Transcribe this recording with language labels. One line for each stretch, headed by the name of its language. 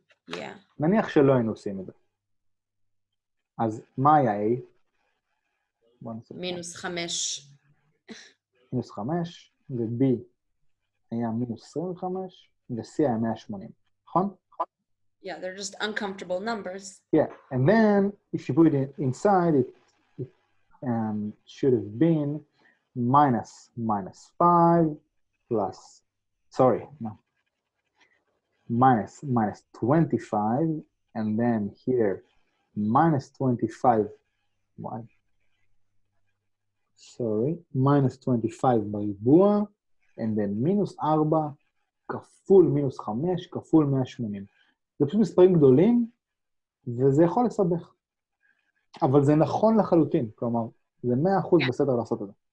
English: Yeah.
Hebrew: נניח שלא היינו עושים את זה. אז מה היה a? מינוס 5. מינוס 5, ו-b היה מינוס 25, ו-c היה 180, נכון?
English: Yeah, they're just uncomfortable numbers. Yeah, and then if you put it inside, it should have been minus 5 plus, sorry, no, minus 25, and then here minus 25, why? Sorry, minus
Hebrew: 25 בריבוע,
English: and then
Hebrew: מינוס 4 כפול מינוס 5 כפול 180. זה פשוט מספרים גדולים, וזה יכול לסבך. אבל זה נכון לחלוטין, כלומר, זה 100% בסדר לעשות את זה.